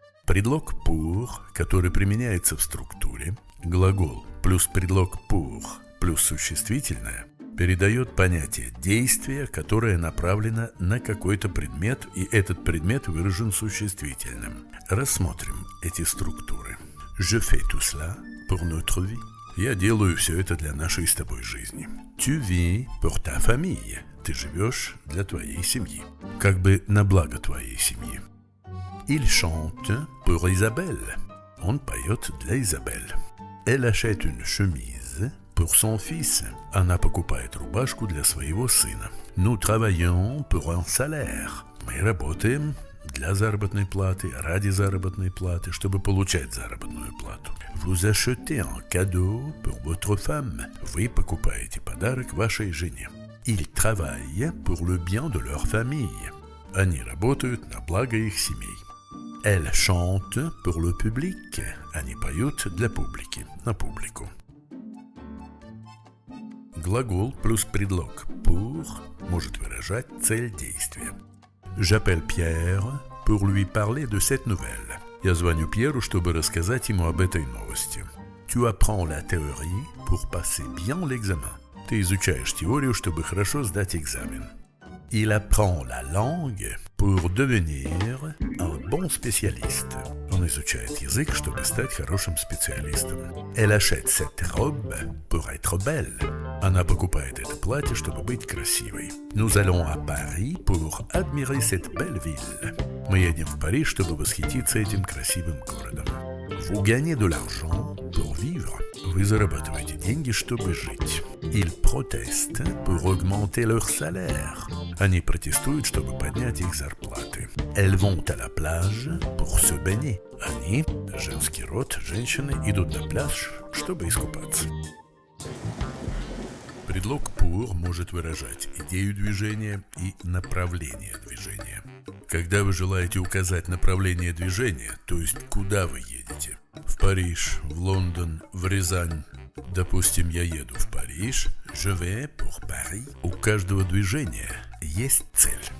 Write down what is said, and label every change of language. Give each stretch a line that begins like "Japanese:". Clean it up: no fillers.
Russian: Предлог pour, который применяется в структуре, глагол плюс предлог pour плюс существительное, передает понятие действия, которое направлено на какой-то предмет, и этот предмет выражен существительным. Рассмотрим эти структуры.
French: Je fais tout cela pour notre vie.
Russian: Я делаю все это для нашей с тобой жизни.
French: Tu vis pour ta famille.
Russian: Ты живешь для твоей семьи. Как бы на благо твоей семьи.
French: Il chante pour Isabelle.
Russian: Он поет для Изабель.
French: Elle achète une chemise pour son fils.
Russian: Она покупает рубашку для своего сына.
French: Nous travaillons pour un salaire.
Russian: Мы работаем для заработной платы, ради заработной платы, чтобы получать заработную плату.
French: Vous achetez un cadeau pour votre femme.
Russian: Вы покупаете подарок вашей жене.
French: Ils travaillent pour le bien de leur famille.
Russian: Они работают на благо их семей.
French: Elle chante pour le public.
Russian: Они поют для публики, на публику. Глагол плюс предлог pour может выражать цель действия.
French: J'appelle Pierre pour lui parler de cette nouvelle.
Russian: Я звоню Пьеру, чтобы рассказать ему об этой новости.
French: Tu apprends la théorie pour passer bien l'examen.
Russian: Ты изучаешь теорию, чтобы хорошо сдать экзамен.
French: Il apprend la langue pour devenir un bon spécialiste.
Russian: Он изучает язык, чтобы стать хорошим специалистом.
French: Elle achète cette robe pour être belle.
Russian: Она покупает это платье, чтобы быть красивой.
French: Nous allons à Paris pour admirer cette belle ville.
Russian: Мы едем в Париж, чтобы восхититься этим красивым городом.
French: Vous gagnez de l'argent pour vivre.
Russian: Вы зарабатываете деньги, чтобы жить.
French: Ils protestent pour augmenter leur salaire.
Russian: Они протестуют, чтобы поднять их зарплаты.
French: Elles vont à la plage pour se baigner.
Russian: Они, женский род, женщины, идут на пляж, чтобы искупаться. Предлог pour может выражать идею движения и направление движения. Когда вы желаете указать направление движения, то есть куда вы едете, в Париж, в Лондон, в Рязань, допустим, я еду в Париж,
French: je vais pour Paris,
Russian: у каждого движения есть цель.